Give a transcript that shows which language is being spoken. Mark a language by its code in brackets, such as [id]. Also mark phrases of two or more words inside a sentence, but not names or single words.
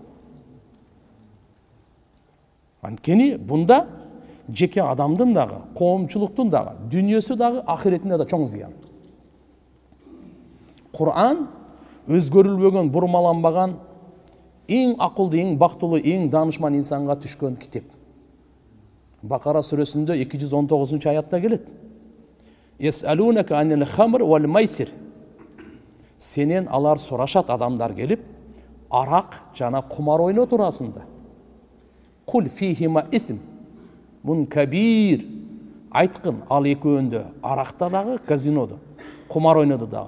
[ky] Анткени бунда жеке адамдын дагы, коомчулуктун дагы, дүйнөсү дагы, ахиретине да чоң зыян. Кур'ан өзгөрүлбөгөн, бурмаланбаган, эң акылдуу, эң бактылуу, эң даанышман инсанга түшкөн китеп. Бакара сүрөсүндө 219-аятта келет. [ar] يسألونك عن الخمر والميسر. [ky] Сенен алар сурашат, адамдар келип, арак жана кумар ойноо туурасында. [ar] قل فيهما إثم من كبير. [ky] Айткын, ал экөөндө, аракта дагы, казинодо, кумар ойнодо дагы.